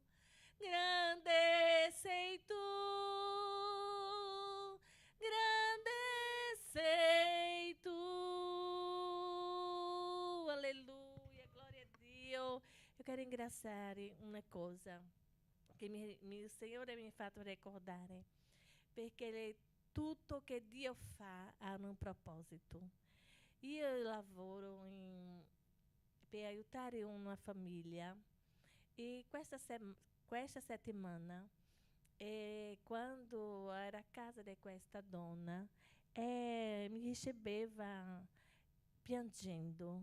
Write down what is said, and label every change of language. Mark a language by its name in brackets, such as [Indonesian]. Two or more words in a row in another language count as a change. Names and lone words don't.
[Italian] Grande sei tu. Grande sei tu. [Portuguese] Aleluia, glória a Dio. Eu quero engraçar uma coisa que o Senhor [Italian] mi ha fatto ricordare, perché tutto che Dio fa ha un proposito. Io lavoro per aiutare una famiglia e questa settimana quando era a casa di questa donna, mi riceveva piangendo.